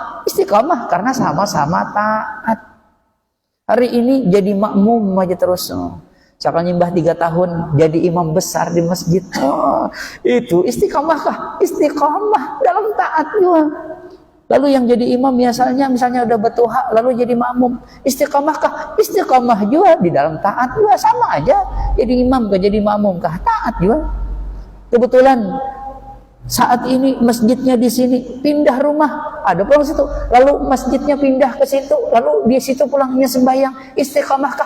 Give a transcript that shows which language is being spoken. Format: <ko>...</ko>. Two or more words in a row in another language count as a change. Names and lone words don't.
<bjn>Istiqamah karena sama-sama taat. Hari ini jadi makmum aja terus. Sekarang nyembah 3 tahun jadi imam besar di masjid. Itu istiqamah kah? Istiqamah dalam taat juga. Lalu yang jadi imam misalnya udah bertuha, lalu jadi makmum, istiqamah kah? Istiqamah juga di dalam taat juga, sama aja. Jadi imam kah, jadi makmum kah? Taat juga. Kebetulan saat ini masjidnya di sini, pindah rumah, ada pulang situ, lalu masjidnya pindah ke situ, lalu di situ pulangnya sembahyang, istiqamah kah?</bjn>